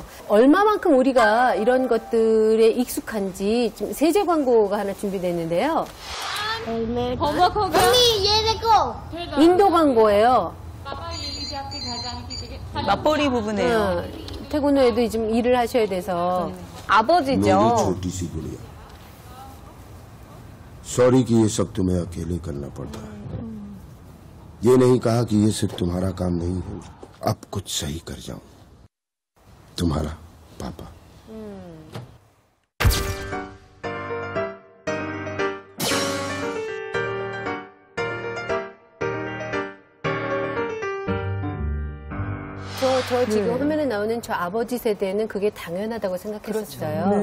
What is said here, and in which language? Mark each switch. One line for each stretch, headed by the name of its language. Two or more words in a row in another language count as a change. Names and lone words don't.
Korean: 얼마만큼 우리가 이런 것들에 익숙한지 지금 세제 광고가 하나 준비됐는데요. 인도 광고예요. 맞벌이 부부네요. 퇴근 후에도 좀 일을 하셔야 돼서 아버지죠.
Hindi: छोटी सी गुड़िया सॉरी कि ये सब तुम्हें अकेले करना पड़ता है ये नहीं कहा कि ये सिर्फ तुम्हारा काम नहीं है अब कुछ सही कर जाओ तुम्हारा पापा
Korean: 저 지금 화면에 나오는 저 아버지 세대는 그게 당연하다고 생각했었어요.